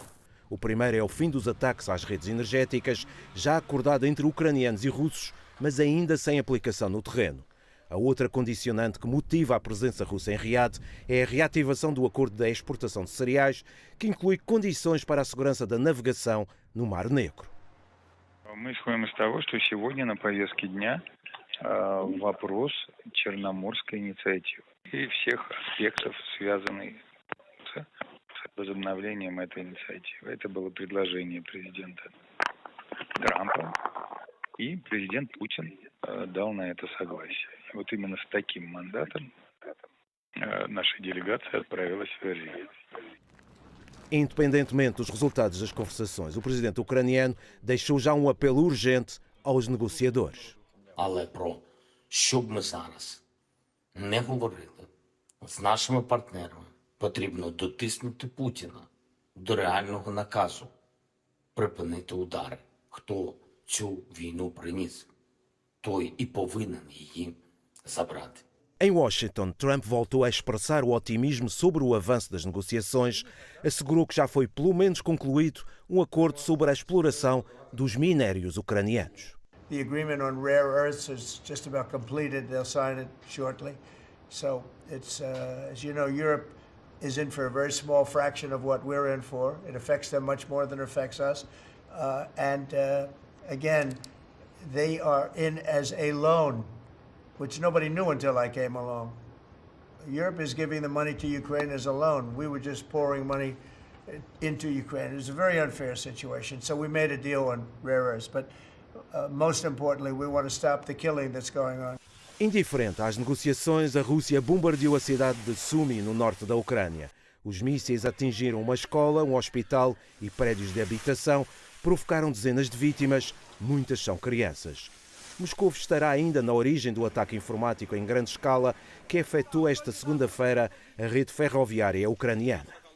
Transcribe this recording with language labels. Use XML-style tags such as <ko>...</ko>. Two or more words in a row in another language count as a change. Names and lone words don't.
<pt>O primeiro é o fim dos ataques às redes energéticas, já acordado entre ucranianos e russos, mas ainda sem aplicação no terreno. A outra condicionante que motiva a presença russa em Riad é a reativação do acordo da exportação de cereais, que inclui condições para a segurança da navegação no Mar Negro.</pt> <ru>Мы исходим из того, что сегодня на повестке дня вопрос Черноморской инициативы и всех аспектов, связанных с возобновлением этой инициативы. Это было предложение президента Трампа, и президент Путин дал на это согласие. Вот именно с таким мандатом наша делегация отправилась в Берлин.</ru> <pt>Independentemente dos resultados das conversações, o presidente ucraniano deixou já um apelo urgente aos negociadores.</pt> <uk>Але про що б ми зараз не говорили з нашими партнерами, потрібно дотиснути Путіна до реального наказу припинити удари. Хто цю війну приніс, той і повинен її забрати.</uk> <pt>Em Washington, Trump voltou a expressar o otimismo sobre o avanço das negociações, assegurou que já foi pelo menos concluído um acordo sobre a exploração dos minérios ucranianos.</pt> <en>The agreement on rare earths is just about completed. They'll sign it shortly. So it's, as you know, Europe is in for a very small fraction of what we're in for. It affects them much more than it affects us. Again, they are in as a loan, which nobody knew until I came along. Europe is giving the money to Ukraine as a loan. We were just pouring money into Ukraine. It was a very unfair situation. So we made a deal on rare earths. But most importantly, we want to stop the killing that's going on.</en> <pt>Indiferente às negociações, a Rússia bombardeou a cidade de Sumy, no norte da Ucrânia. Os mísseis atingiram uma escola, um hospital e prédios de habitação, provocaram dezenas de vítimas, muitas são crianças. Moscou estará ainda na origem do ataque informático em grande escala que afetou esta segunda-feira a rede ferroviária ucraniana.</pt>